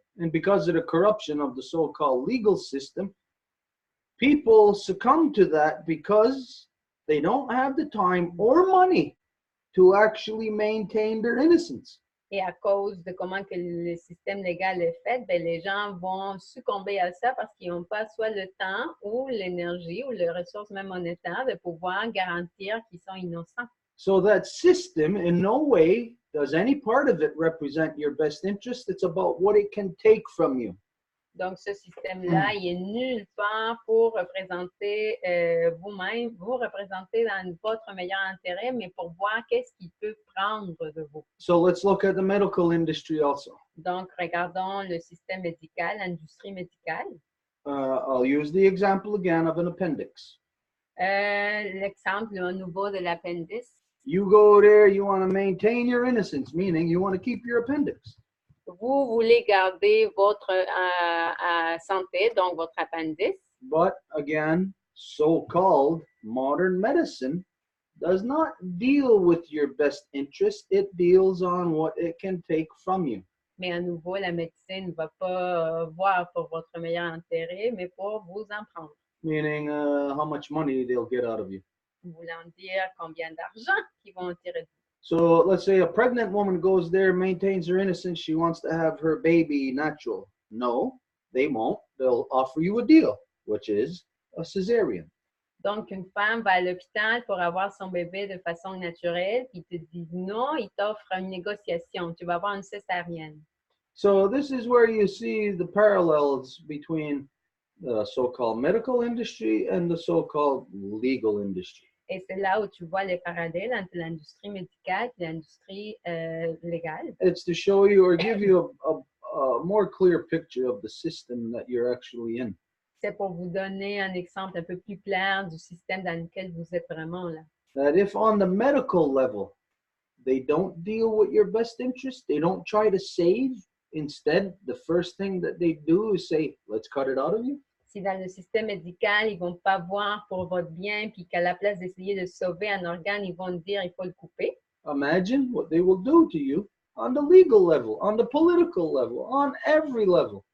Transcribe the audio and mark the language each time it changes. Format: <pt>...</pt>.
<en>And because of the corruption of the so-called legal system, people succumb to that because they don't have the time or money to actually maintain their innocence.</en> <fr>Et à cause de comment que le système légal est fait, ben, les gens vont succomber à ça parce qu'ils n'ont pas soit le temps ou l'énergie ou les ressources même monétaires de pouvoir garantir qu'ils sont innocents.</fr> <en>So that system in no way does any part of it represent your best interest. It's about what it can take from you.</en> <fr>Donc, ce système-là, il est nulle part pour représenter vous-même, vous représenter dans votre meilleur intérêt, mais pour voir qu'est-ce qu'il peut prendre de vous.</fr> <en>So let's look at the medical industry also.</en> <fr>Donc, regardons le système médical, l'industrie médicale.</fr> <en>I'll use the example again of an appendix.</en> <fr>L'exemple à nouveau de l'appendice.</fr> <en>You go there, you want to maintain your innocence, meaning you want to keep your appendix.</en> <fr>Vous voulez garder votre santé, donc votre appendice.</fr> <en>But again, so-called modern medicine does not deal with your best interest. It deals on what it can take from you.</en> <fr>Mais à nouveau, la médecine ne va pas voir pour votre meilleur intérêt, mais pour vous en prendre.</fr> <en>Meaning how much money they'll get out of you.</en> <fr>Voulant dire combien d'argent qu'ils vont en tirer de vous.</fr> <en>So let's say a pregnant woman goes there, maintains her innocence. She wants to have her baby natural. No, they won't. They'll offer you a deal, which is a cesarean.</en> <fr>Donc, une femme va à l'hôpital pour avoir son bébé de façon naturelle, puis ils te disent non, ils t'offrent une négociation. Tu vas avoir une césarienne.</fr> <en>So this is where you see the parallels between the so-called medical industry and the so-called legal industry.</en> <fr>Et c'est là où tu vois les parallèles entre l'industrie médicale et l'industrie légale.</fr> <en>It's to show you or give you a more clear picture of the system that you're actually in.</en> <fr>C'est pour vous donner un exemple un peu plus clair du système dans lequel vous êtes vraiment là.</fr> <en>That if on the medical level, they don't deal with your best interest, they don't try to save. Instead, the first thing that they do is say, let's cut it out of you.</en> <fr>Si dans le système médical, ils ne vont pas voir pour votre bien, puis qu'à la place d'essayer de sauver un organe, ils vont dire il faut le couper.</fr> <en>Imagine what they will do to you on the legal level, on the political level, on every level.</en>